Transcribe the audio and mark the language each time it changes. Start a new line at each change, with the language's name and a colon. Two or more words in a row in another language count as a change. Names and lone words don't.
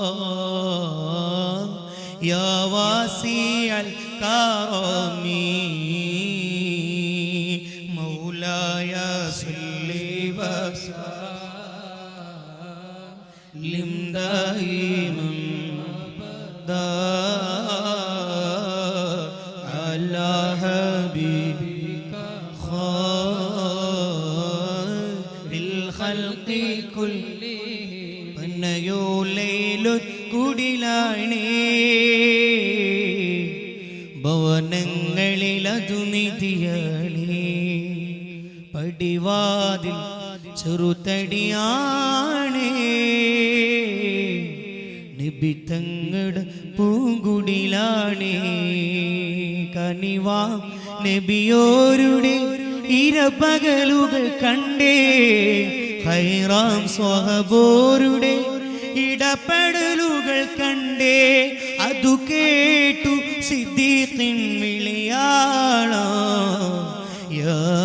Arabic: يا واسع الكرم مولاي صل وسلم دائما على حبيبك خير الخلق كلهم
Malayalam: കുടിലാണേ ഭവനങ്ങളിലതു നിധിയാണേ പടിവാതിൽ ചെറുതടിയാണേ നബി തങ്ങളുടെ പൂങ്കുടിലാണേ കനിവാ നബിയോരുടെ ഇരപകലുകൾ കണ്ടേ ഹൈറാം സ്വഹബോരുടെ ഇടപെടലുകൾ കണ്ടേ അതു കേട്ടു സിദ്ദീഖിൻ വിളിയാളാ യാ